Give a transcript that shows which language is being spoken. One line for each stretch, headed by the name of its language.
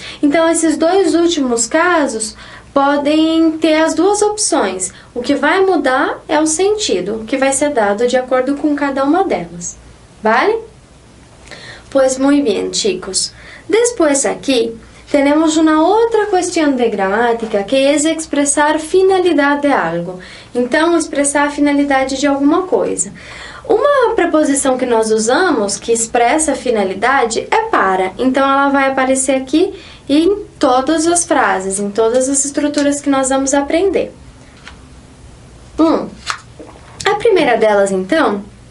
Portuguese: Então, esses dois últimos casos podem ter as duas opções. O que vai mudar é o sentido, que vai ser dado de acordo com cada uma delas.
Spanish: ¿Vale? Pues muy bien, chicos. Después aquí tenemos una otra cuestión de gramática que es
Portuguese: expressar finalidade
Spanish: de algo.
Portuguese: Então, expressar a finalidade de alguma coisa. Uma preposição que nós usamos, que expressa a finalidade, é para. Então, ela vai aparecer aqui em todas as frases, em todas as estruturas que nós vamos aprender. A primeira delas, então,